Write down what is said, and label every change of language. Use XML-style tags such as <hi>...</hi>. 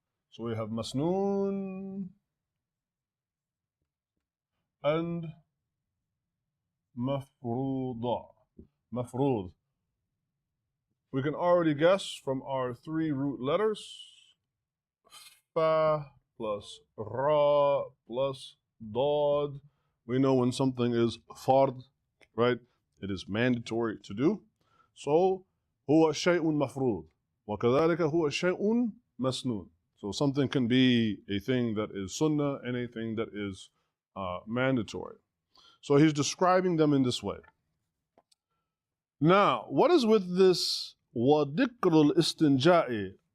<en>So we have masnoon and mafruda. Mafrud. We can already guess from our three root letters, fa plus ra plus dad. We know when something is fard, right? It is mandatory to do.</en> <ar>So, هو شيء مفروض. وكذلك هو شيء مسنون.</ar> <en>So something can be a thing that is sunnah and a thing that is mandatory. So he's describing them in this way. Now, what is with this</en> <ar>وَذِكْرُ الْإِسْتِنْجَاءِ?</ar>